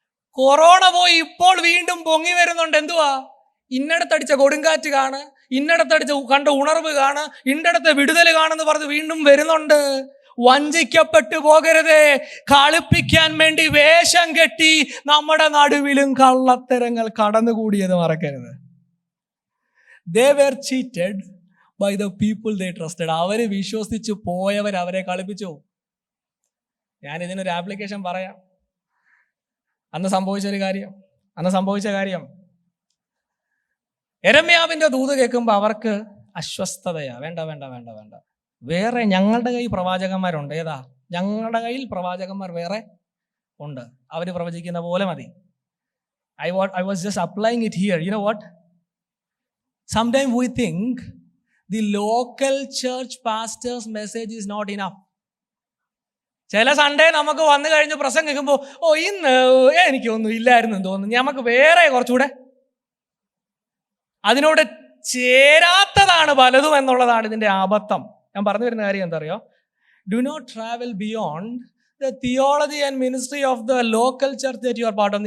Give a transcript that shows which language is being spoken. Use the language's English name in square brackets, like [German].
[Malayalam] Corona പോയി, ഇപ്പോൾ വീണ്ടും പൊങ്ങി വരുന്നുണ്ട്. എന്തുവാ? ഇന്നടത്തടിച്ച കൊടുങ്കാറ്റ് കാണ്, ഇന്നടത്തടിച്ച കണ്ട ഉണർവ് കാണ്, ഇന്നടത്തെ വിടുതൽ കാണുന്ന് പറഞ്ഞ് വീണ്ടും വരുന്നുണ്ട്. വഞ്ചിക്കപ്പെട്ടു പോകരുതേ. കളിപ്പിക്കാൻ വേണ്ടി വേഷം കെട്ടി നമ്മുടെ നടുവിലും കള്ളത്തരങ്ങൾ കടന്നുകൂടിയത് മറക്കരുത്. [English] They were cheated by the people they trusted. [Malayalam] അവര് വിശ്വസിച്ച് പോയവർ അവരെ കളിപ്പിച്ചു. ഞാൻ ഇതിനൊരു ആപ്ലിക്കേഷൻ പറയാം. അന്ന് സംഭവിച്ച കാര്യം യെരമ്യാവിന്റെ ദൂത് കേൾക്കുമ്പോൾ അവർക്ക് അസ്വസ്ഥതയാ. വേണ്ട, വേറെ ഞങ്ങളുടെ കയ്യിൽ പ്രവാചകന്മാരുണ്ട്. ഏതാ? ഞങ്ങളുടെ കയ്യിൽ പ്രവാചകന്മാർ വേറെ ഉണ്ട്, അവർ പ്രവചിക്കുന്ന പോലെ മതി. [English] I was just applying it here. You know what? Sometimes we think the local church pastor's message is not enough. [Malayalam] ചില സൺഡേ നമുക്ക് വന്നു കഴിഞ്ഞ് പ്രസംഗിക്കുമ്പോൾ ഇന്ന് എനിക്കൊന്നും ഇല്ലായിരുന്നു തോന്നുന്നു, നമുക്ക് വേറെ കുറച്ചുകൂടെ അതിനോട് ചേരാത്തതാണ് പലതും എന്നുള്ളതാണ് ഇതിന്റെ അബദ്ധം. ഞാൻ പറഞ്ഞു വരുന്ന കാര്യം എന്താ അറിയോ? [English] Do not travel beyond the theology and ministry of the local church that you are part of.